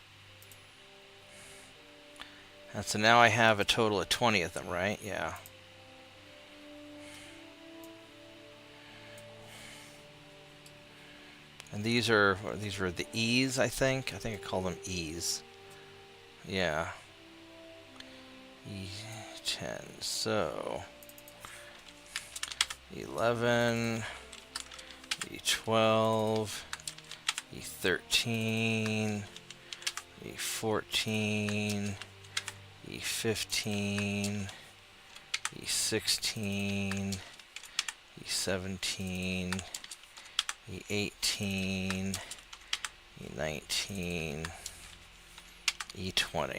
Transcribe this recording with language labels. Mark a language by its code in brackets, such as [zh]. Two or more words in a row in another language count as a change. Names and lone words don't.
[en] And so now I have a total of 20 of them, right? Yeah. And these are the E's, I think. I think I call them E's. Yeah. E10. So 11, E12, E13, E14, E15, E16, E17, E18, E19, E20.